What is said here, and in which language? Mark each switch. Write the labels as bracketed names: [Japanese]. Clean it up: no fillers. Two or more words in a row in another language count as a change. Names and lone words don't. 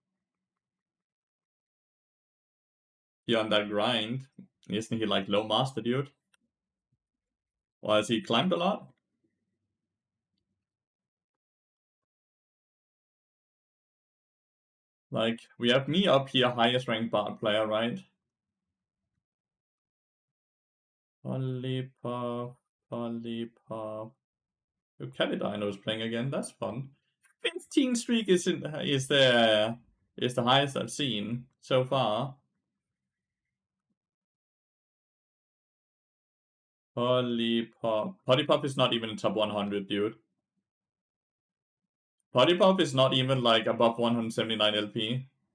[English] He on that grind, isn't he like low master, dude? Or has he climbed a lot? Like, we have me up here, highest ranked bard player, right? Polypop, Polypop. Calidino is playing again, that's fun. 15 streak is the highest I've seen so far. Polypop. Polypop is not even in top 100, dude. Polypop is not even like above 179 LP.